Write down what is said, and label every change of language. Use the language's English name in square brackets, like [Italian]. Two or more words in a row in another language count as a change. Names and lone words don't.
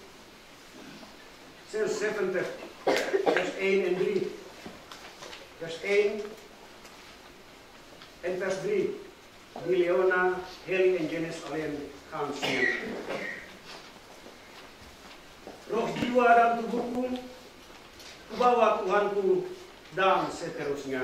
[Dutch] 76, vers 1 en 3. Vers 1 en vers 3, die Leona, Heli en Janice alleen gaan zingen. [Indonesian] Roh jiwa dan tubuhku, kubawa Tuhanku dan seterusnya.